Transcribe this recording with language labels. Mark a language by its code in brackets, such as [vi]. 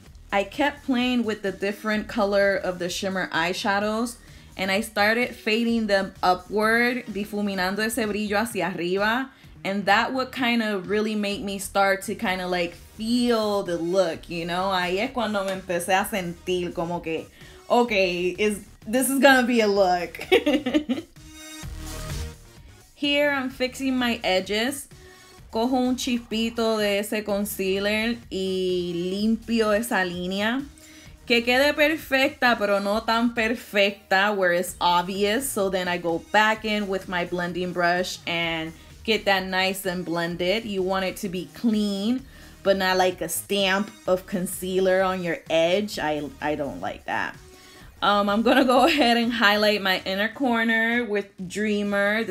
[en] I kept playing with the different color of the shimmer eyeshadows, and I started fading them upward, [es] difuminando ese brillo hacia arriba, [en] and that would kind of really make me start to kind of like feel the look, you know. [es] Ahí es cuando me empecé a sentir como que, [en] okay, this is gonna be a look. Here I'm fixing my edges. [es] Cojo un chispito de ese concealer y limpio esa línea. Que quede perfecta, pero no tan perfecta [en] where it's obvious. So then I go back in with my blending brush and get that nice and blended. You want it to be clean, but not like a stamp of concealer on your edge. I don't like that. I'm gonna go ahead and highlight my inner corner with Dreamer.